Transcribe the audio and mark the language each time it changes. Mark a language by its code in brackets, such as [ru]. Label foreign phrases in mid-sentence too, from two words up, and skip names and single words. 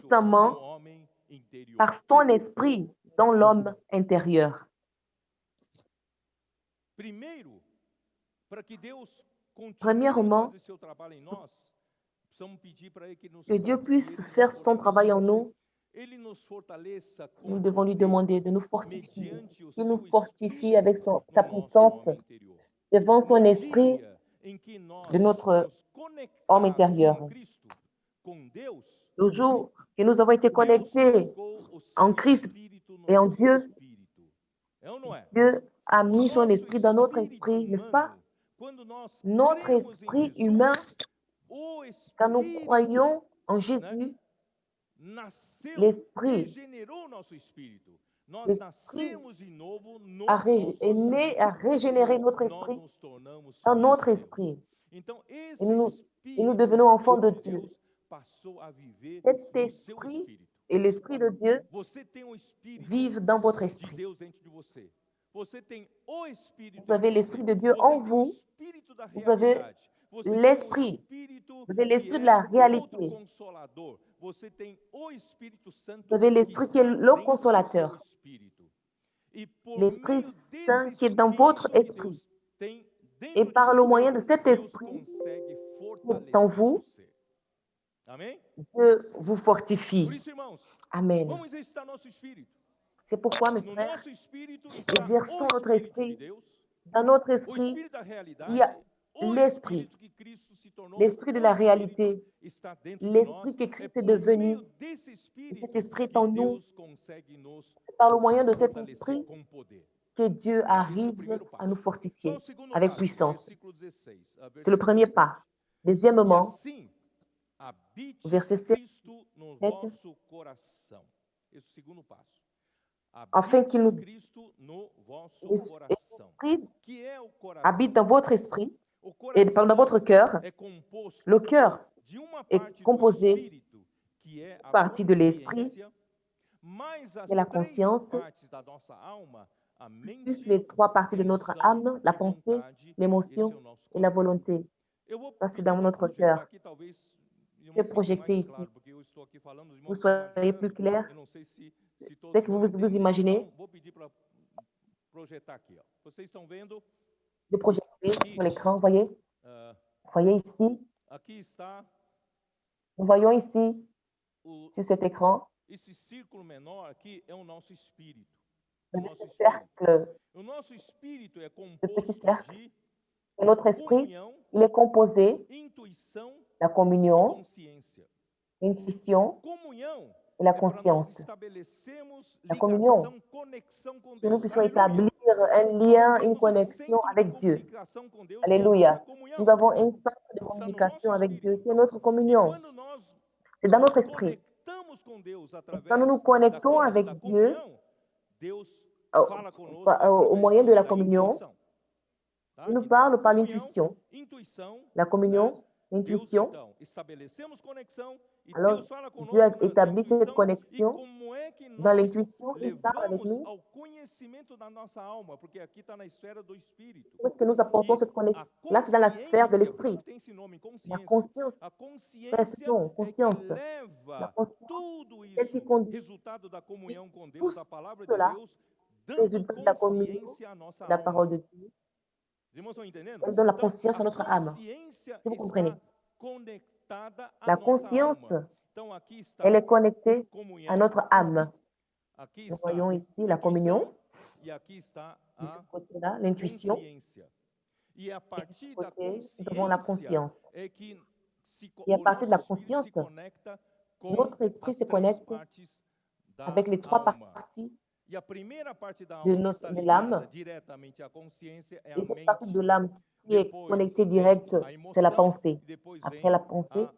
[fr] puissamment [pt] homem interior. [fr] par son esprit dans l'homme intérieur. [pt] Primeiro, para que Deus continue a [fr] Premièrement, [pt] fazer seu trabalho em nós, precisamos pedir para ele que nos [fr] que Dieu puisse [pt] ele nos [fr] faire son travail en [pt] fortaleça. [fr] nous, [pt] Ele nos fortaleça com [fr] nous devons lui [pt] poder [fr] demander de nous fortifier, [pt] mediante o [fr] qu'il nous [pt] seu [fr] fortifie [pt] espírito [fr] avec sa [pt] no nosso [fr] puissance [pt] homem interior. [fr] devant son [pt] No [fr] esprit [pt] dia em que nós [fr] de notre [pt] nos [fr] homme [pt] conectarmos [fr] intérieur. [pt] em Cristo, com Deus, [fr] Le jour que nous avons été [pt] Deus [fr] connectés [pt] colocou o seu [fr] en Christ [pt] espírito no [fr] et en [pt] nosso [fr] Dieu, [pt] espírito. É ou não é? [fr] Dieu a [pt] O [fr] mis son [pt] nosso [fr] esprit dans notre [pt] espírito [fr] esprit, n'est-ce pas? [pt] humano, quando nós [fr] Notre [pt] cremos em [fr] esprit humain, [pt] Jesus, o [fr] quand nous [pt] espírito, [fr] croyons en [pt] né, [fr] Jésus, [pt] nasceu, [fr] l'esprit, [pt] regenerou o nosso espírito. Nós [fr] l'esprit [pt] nascemos de novo no [fr] est [pt] nosso [fr] né [pt] espírito. [fr] à régénérer notre [pt] Nós [fr] esprit [pt] nos tornamos [fr] dans [pt] filhos [fr] notre [pt] de Deus. [fr] esprit. [pt] Então, [fr] Et [pt] esse [fr] nous [pt] espírito, [fr] devenons [pt] o [fr] enfants de [pt] espírito de [fr] Dieu. [pt] Deus, passou a viver [fr] Cet [pt] no seu [fr] esprit [pt] espírito. [fr] et l'esprit de Dieu [pt] Você tem o espírito [fr] vivent dans votre [pt] de [fr] esprit. [pt] Deus dentro de você. Você tem o espírito [fr] Vous avez [pt] em [fr] l'esprit [pt] você. [fr] de Dieu [pt] Você [fr] en [pt] tem o [fr] vous. [pt] espírito da [fr] Vous avez [pt] realidade. Você tem o [fr] l'esprit. [pt] espírito [fr] Vous avez [pt] que [fr] l'esprit de [pt] é [fr] la [pt] o outro [fr] réalité. [pt] consolador. Você tem o Espírito Santo [fr] Vous avez [pt] que [fr] l'esprit qui [pt] está [fr] est le [pt] dentro do [fr] consolateur. [pt] seu espírito. E por [fr] L'Esprit [pt] meio desse [fr] Saint qui est dans votre [pt] espírito que [fr] esprit. [pt] Deus tem [fr] Et [pt] dentro de [fr] par le [pt] você, [fr] moyen de cet [pt] Deus [fr] esprit [pt] consegue [fr] qui est en [pt] fortalecer [fr] vous, [pt] você. Amém? [fr] Dieu vous [pt] Por [fr] fortifie. [pt] isso, irmãos, [fr] Amen. [pt] vamos exercitar nosso espírito. [fr] C'est pourquoi, mes [pt] No [fr] frères, [pt] nosso espírito está [fr] exerçons [pt] o [fr] notre [pt] Espírito de [fr] esprit. [pt] Deus, [fr] Dans notre [pt] o [fr] esprit, [pt] Espírito da [fr] il y [pt] realidade, [fr] a [pt] o [fr] l'esprit. [pt] Espírito que Cristo se tornou, [fr] L'esprit de [pt] o [fr] la [pt] Espírito [fr] réalité. [pt] está dentro de [fr] L'esprit [pt] nós. [fr] que [pt] É [fr] Christ est [pt] por [fr] devenu. [pt] meio desse [fr] Et [pt] Espírito [fr] cet esprit est [pt] que [fr] en nous. [pt] Deus consegue nos [fr] C'est par le moyen de cet [pt] fortalecer [fr] esprit [pt] com poder. [fr] que Dieu [pt] Esse é o [fr] arrive [pt] primeiro [fr] à nous [pt] passo. Qual é [fr] fortifier [pt] o segundo [fr] avec [pt] passo? [fr] puissance. [pt] Versículo 16. [fr] C'est le premier [pt] 17. [fr] pas. [pt] E [fr] Deuxièmement, [pt] assim, habite [fr] verset 7, [pt] Cristo no [fr] 7, [pt] vosso coração. Esse é o segundo passo. [fr] afin [pt] Habite [fr] qu'il nous [pt] Cristo no vosso coração. [fr] l'esprit [pt] Que é o [fr] habite [pt] coração? [fr] dans votre esprit [pt] O [fr] et dans [pt] coração [fr] votre cœur. [pt] é composto [fr] Le cœur [pt] de uma [fr] est [pt] parte do [fr] composé [pt] espírito, que é a [fr] partie de l'esprit, [pt] consciência, mais as [fr] et la [pt] três [fr] conscience, [pt] partes da nossa alma, a [fr] plus [pt] mente, [fr] les trois parties de notre [pt] emoção [fr] âme, la [pt] e [fr] pensée, [pt] vontade. Esse é [fr] l'émotion [pt] o nosso [fr] et la [pt] coração. [fr] volonté. [pt] Eu vou [fr] Ça, c'est [pt] pedir [fr] dans [pt] para [fr] notre [pt] projetar [fr] cœur. [pt] aqui, talvez [fr] Je vais [pt] fique [fr] projeter [pt] mais [fr] ici. [pt] claro, porque eu estou aqui falando, os [fr] Vous [pt] irmãos estão [fr] soyez plus [pt] imaginando. [fr] clair. [pt] Eu não sei se todos [fr] Dès que [pt] vão [fr] vous [pt] entender. [fr] imaginez, [pt] Então, vou pedir para projetar aqui. Ó. Vocês estão vendo? [fr] de projeter sur l'écran, voyez? ah, Voyez ici. [pt] aqui está [fr] Nous voyons ici, [pt] o, [fr] sur cet écran, [pt] esse círculo menor aqui é o nosso espírito. [fr] le [pt] O nosso [fr] petit [pt] espírito. [fr] cercle. [pt] O nosso espírito é [fr] petit [pt] composto [fr] cercle. [pt] de [fr] Et notre esprit, [pt] comunhão, [fr] il est composé [pt] intuição [fr] de la [pt] e [fr] communion, [pt] consciência. [fr] l'intuition [pt] Comunhão [fr] et la [pt] é para nós [fr] conscience. [pt] estabelecermos [fr] La communion, [pt] ligação, conexão com [fr] Que nous [pt] Deus. [fr] puissions [pt] Aleluia. [fr] établir un [pt] Nós [fr] lien, une [pt] temos um [fr] connexion [pt] centro de [fr] avec Dieu. [pt] comunicação com Deus, que é a [fr] Alléluia. [pt] nossa comunhão. [fr] Nous avons un centre de [pt] Está no [fr] communication [pt] nosso [fr] avec Dieu, [pt] espírito. [fr] qui est notre [pt] E [fr] communion. [pt] quando nós [fr] C'est dans [pt] nos [fr] notre esprit. [pt] conectamos com Deus [fr] Et [pt] através [fr] quand nous nous [pt] da, [fr] connectons avec [pt] da [fr] Dieu, [pt] comunhão, Deus [fr] au, [pt] fala conosco [fr] au [pt] através [fr] moyen de la [pt] da [fr] communion, [pt] intuição. Tá? [fr] il nous [pt] Então, [fr] parle par [pt] comunhão, [fr] l'intuition. [pt] intuição, [fr] La [pt] né? [fr] communion, [pt] Deus, [fr] l'intuition. [pt] então, estabelecemos conexão e [fr] Alors, [pt] Deus fala [fr] Dieu [pt] conosco [fr] a [pt] na [fr] établi cette [pt] intuição. E [fr] connexion. [pt] como é que [fr] Dans [pt] nós [fr] l'intuition, il parle avec [pt] levamos [fr] nous. [pt] ao conhecimento da nossa alma? Porque aqui está na esfera do espírito. [fr] Comment est-ce que nous apportons [pt] E [fr] cette [pt] a [fr] connexion? Là, c'est dans la sphère de [pt] consciência, por isso [fr] l'esprit. [pt] que tem esse nome, [fr] La [pt] consciência. [fr] conscience, [pt] A [fr] c'est [pt] consciência [fr] non, [pt] é que [fr] conscience. La [pt] leva [fr] conscience, [pt] tudo [fr] celle qui [pt] isso, [fr] conduit [pt] resultado da comunhão com [fr] tout [pt] Deus, da palavra de [fr] cela, [pt] Deus, [fr] le [pt] dando [fr] résultat de la communion, [pt] consciência à nossa [fr] de la [pt] alma. [fr] parole de Dieu. [pt] Os irmãos estão entendendo? [fr] Elle donne la [pt] Então, [fr] conscience [pt] a [fr] à notre âme. [pt] consciência [fr] Si vous comprenez. [pt] está conectada à [fr] La [pt] nossa [fr] conscience, [pt] alma. Então, aqui está [fr] elle est connectée à [pt] comunhão, [fr] notre âme. [pt] aqui [fr] Nous [pt] está [fr] voyons ici la communion, [pt] intuição e aqui está [fr] de [pt] a [fr] ce côté-là, l'intuition. [pt] consciência. E a [fr] Et de [pt] partir [fr] ce [pt] da [fr] côté, nous avons la [pt] consciência [fr] conscience. [pt] é que [fr] Et à [pt] o [fr] partir de [pt] nosso [fr] la [pt] espírito se [fr] conscience, [pt] conecta com [fr] notre esprit [pt] as [fr] se [pt] três [fr] connecte [pt] partes da [fr] avec les trois [pt] alma. [fr] parties [pt] E a primeira parte da [fr] de, [pt] alma que está [fr] de [pt] ligada [fr] l'âme. [pt] diretamente à consciência é a [fr] Et cette partie [pt] mente. [fr] de l'âme qui est [pt] Depois [fr] connectée [pt] vem [fr] direct, [pt] a [fr] c'est la [pt] emoção [fr] pensée. [pt] e depois [fr] Après [pt] vem [fr] la pensée, [pt] a